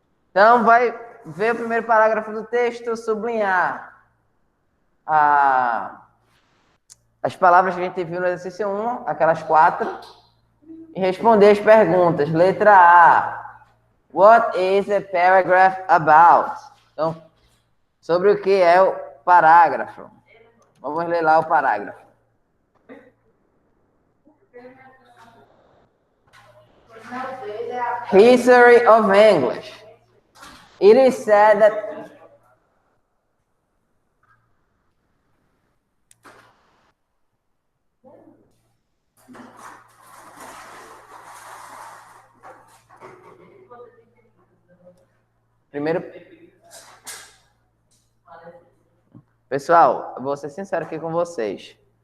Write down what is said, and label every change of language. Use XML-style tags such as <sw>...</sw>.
<pt>Então, vai ver o primeiro parágrafo do texto, sublinhar as palavras que a gente viu no exercício 1, aquelas 4, e responder as perguntas. Letra A.</pt> <en>What is a paragraph about?</en> <pt>Então, sobre o que é o parágrafo. Vamos ler lá o parágrafo.</pt> <en>History of English. It is said that</en> <pt>primeiro, pessoal, eu vou ser sincero aqui com vocês.</pt>